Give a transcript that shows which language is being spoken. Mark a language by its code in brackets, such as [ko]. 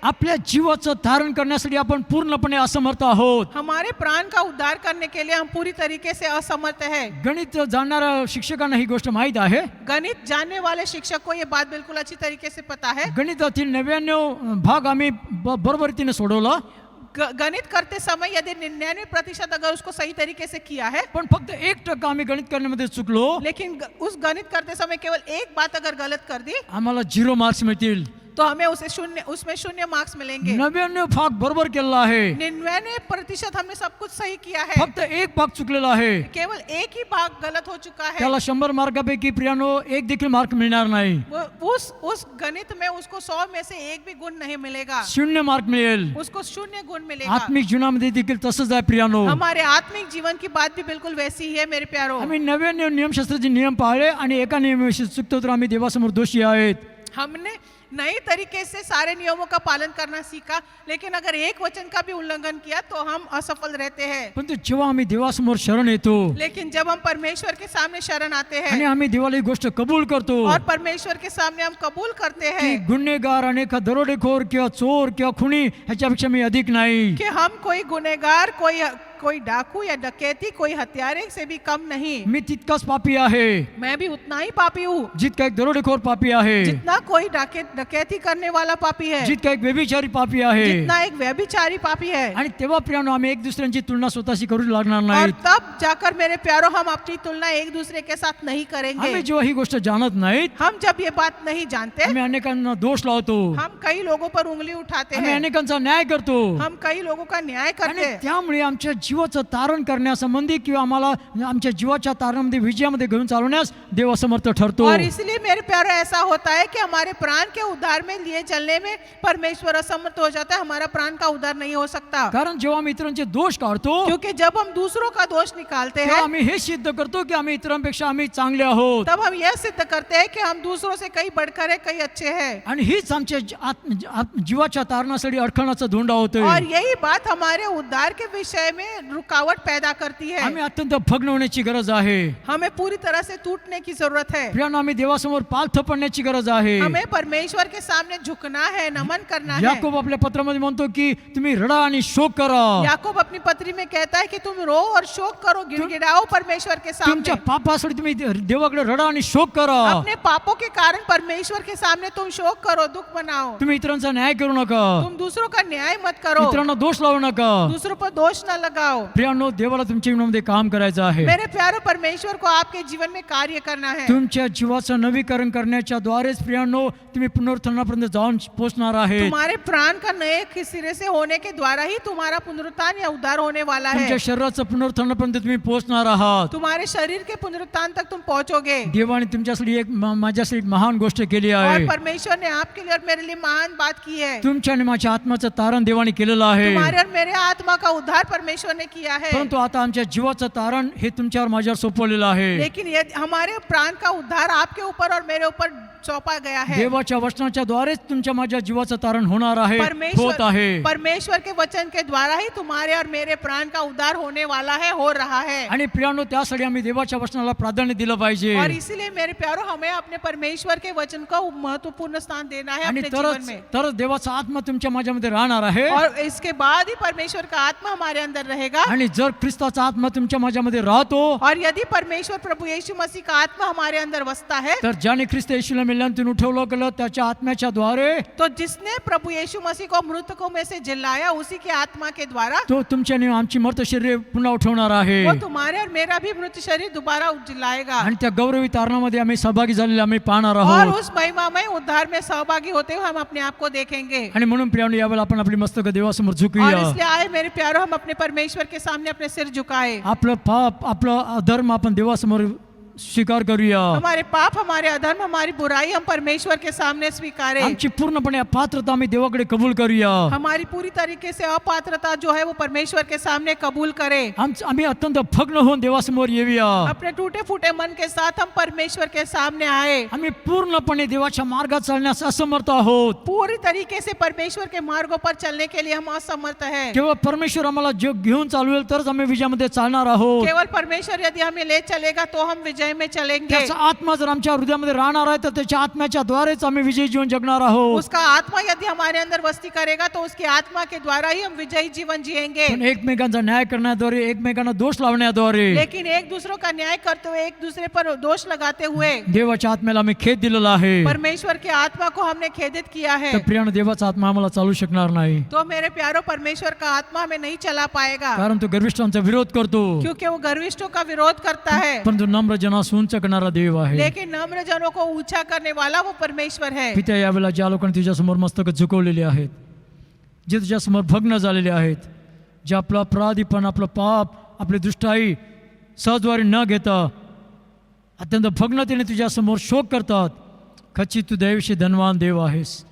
[mr] आपल्या जीवाचं धारण करण्यासाठी आपण पूर्णपणे असमर्थ आहोत. [hi] हमारे प्राण का उद्धार करने के लिए हम पूरी तरीके से असमर्थ है. [mr] गणित जाणणाऱ्या शिक्षकांना ही गोष्ट माहीत आहे. [hi] गणित जानने वाले शिक्षक को ये बात बिल्कुल अच्छी तरीके से पता है. [mr] गणितातील 99 भाग आम्ही बरोबर रीतीने सोडवला, [hi] गणित करते समय यदि 99% अगर उसको सही तरीके से किया है, [mr] पण फक्त 1% आम्ही गणित करण्यामध्ये चुकलो, [hi] लेकिन उस गणित करते समय केवल एक बात अगर गलत कर दी [mr] आम्हाला 0 मार्क्स मिळतील. [hi] तो हमें उसमें शून्य मार्क्स मिलेंगे. [mr] 99 भाग बरोबर केलेला आहे, [hi] 99% हमने सब कुछ सही किया है, [mr] फक्त एक भाग चुकलेला आहे, [hi] केवल एक ही भाग गलत हो चुका है. [mr] त्याला 100 मार्कापैकी प्रियानो एक देखील मार्क मिळणार नाही. [hi] वो उस गणित में उसको 100 में से एक भी गुण नहीं मिलेगा, [mr] 0 मार्क मिळेल. [hi] उसको 0 गुण मिलेगा. [mr] आत्मिक जीवनामध्ये देखील तसंच आहे प्रियानो. [hi] हमारे आत्मिक जीवन की बात भी बिल्कुल वैसी ही है मेरे प्यारो. [mr] आम्ही 99 नियमशास्त्राचे नियम पाळले आणि एका नियमाविषयी चुकतो तर आम्ही देवासमोर दोषी आहेत. [hi] हमने नई तरीके से सारे नियमों का पालन करना सीखा, लेकिन अगर एक वचन का भी उल्लंघन किया तो हम असफल रहते हैं. [mr] परंतु जेव्हा आम्ही देवासमोर शरण येतो [hi] लेकिन जब हम परमेश्वर के सामने शरण आते [mr] आणि [hi] हैं [mr] आम्ही देवाला ही गोष्ट कबूल करतो [hi] और परमेश्वर के सामने हम कबूल करते [mr] की [hi] हैं [mr] गुन्हेगार आणि एका दरोडेखोर किंवा चोर किंवा खुनी ह्याच्यापेक्षा मी अधिक नाही. [hi] कि हम कोई गुनहगार, कोई डाकू या डकैती, कोई हत्यारे से भी कम नहीं. [mr] मी तितकाच पापी आहे [hi] मैं भी उतना ही पापी हूँ [mr] जितका एक दरोडेखोर पापी आहे, [hi] जितना कोई डकैती करने वाला पापी है, [mr] जितका एक व्यभिचारी पापी आहे. [hi] जितना एक व्यभिचारी पापी है. [mr] आणि तेव्हा प्रियानो आम्ही एक दुसऱ्यांची तुलना स्वतःशी करू लागणार [hi] और [mr] नाही. [hi] तब जाकर मेरे प्यारो हम अपनी तुलना एक दूसरे के साथ नहीं [mr] आम्ही [hi] करेंगे. [mr] जेव्हा ही गोष्ट जाणत नाहीत, [hi] हम जब ये बात नहीं जानते, [mr] आम्ही अनेकांना दोष लावतो, [hi] हम कई लोगों पर उंगली उठाते [mr] आम्ही [hi] हैं, [mr] अनेकांचा न्याय करतो [hi] हम कई लोगों का न्याय करते [mr] आणि [hi] हैं. [mr] त्यामुळे आमच्या जीवाचं तारण करण्यासंबंधी किंवा आम्हाला आमच्या जीवाच्या तारणामध्ये विजयामध्ये घेऊन चालवण्यास देव असमर्थ ठरतो. [hi] और इसलिए मेरे प्यारो ऐसा होता है कि हमारे प्राण के उद्धार में लिए चलने में परमेश्वर असमर्थ हो जाता है. हमारा प्राण का उद्धार नहीं हो सकता, [mr] कारण जेव्हा आम्ही इतरांचे दोष काढतो [hi] क्योंकि जब हम दूसरों का दोष निकालते [mr] तेव्हा [hi] हैं [mr] आम्ही हे सिद्ध करतो की आम्ही इतरांपेक्षा आम्ही चांगले आहोत, [hi] तब हम यह सिद्ध करते हैं कि हम दूसरों से कई बढ़कर है, कई अच्छे हैं. [mr] आणि हीच आमच्या जीवाच्या तारणासाठी अडखळाचा धोंडा होतोय. [hi] और यही बात हमारे उद्धार के विषय में रुकावट पैदा करती है. [mr] आम्ही अत्यंत भग्न होण्याची गरज आहे. [hi] हमें पूरी तरह से टूटने की जरूरत है. [mr] प्रियानो, आम्ही देवासमोर पाल थपडण्याची गरज आहे. [hi] हमें परमेश्वर परमेश्वर के सामने झुकना है, नमन करना है। [mr] याकोब आपल्या पत्रामध्ये म्हणतो की तुम्ही रडा आणि शोक करा. [hi] याकूब अपनी पत्री में कहता है कि तुम रो और शोक करो, गिड़गिड़ाओ परमेश्वर के सामने। [mr] तुमच्या पापासाठी तुम्ही देवाकडे रडा आणि शोक करा. [hi] अपने पापों के कारण परमेश्वर के सामने तुम शोक करो, दुख मनाओ। [mr] तुम्ही इतरांचा न्याय करू नका. [hi] तुम दूसरों का न्याय मत करो, [mr] इतरांना दोष लावू नका. [hi] दूसरों पर दोष न लगाओ। [mr] प्रियांनो, देवाला तुमच्या जीवनामध्ये काम करायचं आहे. [hi] मेरे प्यारे, परमेश्वर को आपके जीवन में कार्य करना है। [mr] तुमच्या जीवाचं नवीकरण करण्याच्या द्वारेच प्रियांनो तुम्ही पुनरुत्थानापर्यंत जाऊन पोहोचणार आहे. [hi] तुम्हारे प्राण का नए सिरे से होने के द्वारा ही तुम्हारा पुनरुत्थान या उद्धार होने वाला है। [mr] तुमच्या शरीराचं पुनरुत्थानापर्यंत तुम्ही पोहोचणार आहात. [hi] तुम्हारे शरीर के पुनरुत्थान तक तुम पहुंचोगे। [mr] देवाने तुमच्यासाठी माझ्यासाठी एक महान गोष्ट केली आहे. [hi] और परमेश्वर ने आपके लिए और मेरे लिए महान बात की है। [mr] तुमच्या आणि माझ्या आत्माचं तारण देवाने केलेलं आहे. [hi] तुम्हारे और मेरे आत्मा का उद्धार परमेश्वर ने किया है। [mr] परंतु आता आमच्या जीवाचं तारण हे तुमच्यावर माझ्यावर सोपवलेलं आहे. [hi] लेकिन ये हमारे प्राण का उद्धार आपके ऊपर और मेरे ऊपर सौंपा गया है। [mr] देवाच्या वचनाच्या द्वारेच तुमच्या माझ्या जीवाचं तारण होणार आहे, होत आहे. [hi] परमेश्वर के वचन के द्वारा ही तुम्हारे और मेरे प्राण का उद्धार होने वाला है, हो रहा है। [mr] आणि प्रियांनो, त्यासाठी आम्ही देवाच्या वचनाला प्राधान्य दिलं पाहिजे. [hi] और इसीलिए मेरे प्यारो, हमें अपने परमेश्वर के वचन को महत्वपूर्ण स्थान देना है [mr] आणि [hi] अपने जीवन में। [mr] तरच देवाचा आत्मा तुमच्या माझ्यामध्ये राहणार आहे. [hi] और इसके बाद ही परमेश्वर का आत्मा हमारे अंदर रहेगा। [mr] आणि जर ख्रिस्ताचा आत्मा तुमच्या माझ्यामध्ये राहतो, [hi] और यदि परमेश्वर प्रभु यीशु मसीह का आत्मा हमारे अंदर वसता है, [mr] तर ज्याने ख्रिस्त येशूला मेल्यांतून उठवलं गेलं त्याच्या आत्म्याच्या द्वारे, [hi] तो जिसने प्रभु यीशु मसीह को मृतकों में से जिलाया, उसी के आत्मा के द्वारा [mr] तो तुमच्या आणि आमची मर्त शरीर पुन्हा उठवणार आहे. [hi] वो तुम्हारे और मेरा भी मृत शरीर दोबारा जिलाएगा। [mr] आणि त्या गौरवी तारणामध्ये आम्ही सहभागी झालेले आम्ही पाहणार [hi] और [mr] आहोत. [hi] उस महिमामय उद्धार में सहभागी होते हुए हम अपने आप को देखेंगे। [mr] आणि म्हणून प्रियांनो, यावेळेला आपण आपली मस्तक देवासमोर [hi] और [mr] झुकूया. [hi] इसलिए आए मेरे प्यारो, हम अपने परमेश्वर के सामने अपने सिर झुकाए। [mr] आपलं पाप, आपलं अधर्म आपण देवासमोर स्वीकार करूया. [hi] हमारे पाप, हमारे अधर्म, हमारी बुराई हम परमेश्वर के सामने स्वीकारें। [mr] आमची पूर्णपणे अपात्रता आम्ही देवाकडे कबूल करूया. [hi] हमारी पूरी तरीके से अपात्रता जो है वो परमेश्वर के सामने कबूल करें। [mr] आम्ही अत्यंत भग्न होऊन देवासमोर येऊया. [hi] अपने टूटे फूटे मन के साथ हम परमेश्वर के सामने आए। [mr] आम्ही पूर्णपणे देवाच्या मार्गात चालण्यास असमर्थ आहोत. [hi] पूरी तरीके से परमेश्वर के मार्गों पर चलने के लिए हम असमर्थ हैं। [mr] केवळ परमेश्वर आम्हाला जग घेऊन चालवेल तरच आम्ही विजयामध्ये चालणार आहोत. [hi] केवल परमेश्वर यदि हमें ले चलेगा तो हम विजय में चलेंगे। [mr] त्याचा आत्मा जर आमच्या हृदयामध्ये राहणार आहे तर त्याच्या आत्म्याच्या द्वारेच आम्ही विजयी जीवन जगणार आहोत. [hi] उसका आत्मा यदि हमारे अंदर वस्ती करेगा तो उसकी आत्मा के द्वारा ही हम विजयी जीवन जिएंगे। [mr] पण एकमेकांचा न्याय करण्याद्वारे, एकमेकांना दोष लावण्याद्वारे, [hi] लेकिन एक दूसरों का न्याय करते हुए, एक दूसरे पर दोष लगाते हुए [mr] देवाच्या आत्म्याला आम्ही खेद दिलेला आहे. [hi] परमेश्वर के आत्मा को हमने खेदित किया है। [mr] तर प्रियानं, देवाचा आत्मा आम्हाला चालू शकणार नाही. [hi] तो मेरे प्यारो, परमेश्वर का आत्मा हमें नहीं चला पाएगा, [mr] कारण तो गर्विष्ठांचा विरोध करतो. [hi] क्योंकि वो गर्विष्ठों का विरोध करता है। [mr] पण तो नम्र जनास उंच करणारा देव आहे. [hi] लेकिन नम्र जनों को ऊंचा करने वाला वो परमेश्वर है। [mr] पित्या, यावेळेला ज्या लोकांनी तुझ्या समोर मस्तक झुकवलेले आहेत, जे तुझ्या समोर भग्न झालेले आहेत, जे आपला अपराधीपण, आपलं पाप, आपली दुष्टाई सहजवारी न घेता अत्यंत भग्नतेने तुझ्या समोर शोक करतात, खचित तू दयेविषयी धनवान देव आहेस.